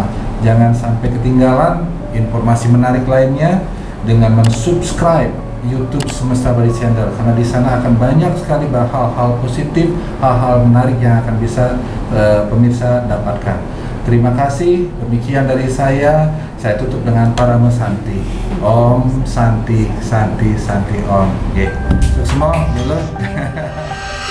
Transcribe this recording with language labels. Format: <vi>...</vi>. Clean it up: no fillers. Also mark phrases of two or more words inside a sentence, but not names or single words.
<id>Jangan sampai ketinggalan informasi menarik lainnya dengan mensubscribe YouTube Semesta Bali Channel, karena di sana akan banyak sekali hal-hal positif, hal-hal menarik yang akan bisa pemirsa dapatkan. Terima kasih. Demikian dari saya tutup dengan Parama Santi.</id> <sa>Om Santi Santi Santi Om.</sa> <id>Sukses semua,</id>